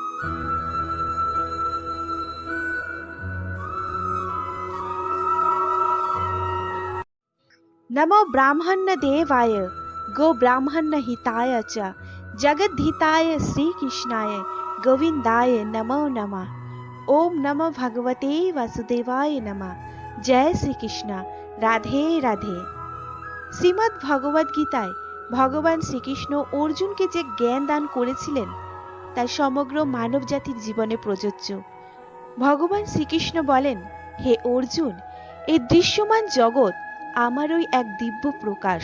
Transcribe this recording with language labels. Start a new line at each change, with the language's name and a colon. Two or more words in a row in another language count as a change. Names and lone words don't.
Sanskrit: नमो ब्राह्मण देवाय गो ब्राह्मण हिताय च जगद्धिताय श्री कृष्णाय गोविंदाय नमो नमः। ओम नमो भगवते वासुदेवाय नमः।
Hindi: जय श्री कृष्ण। রাধে রাধে।
Bangla: শ্রীমদ্ ভগবদ গীতায় ভগবান শ্রীকৃষ্ণ অর্জুনকে যে জ্ঞান দান করেছিলেন তা সমগ্র মানব জাতির জীবনে প্রযোজ্য। ভগবান শ্রীকৃষ্ণ বলেন, হে অর্জুন, এই দৃশ্যমান জগৎ আমারই এক দিব্য প্রকাশ।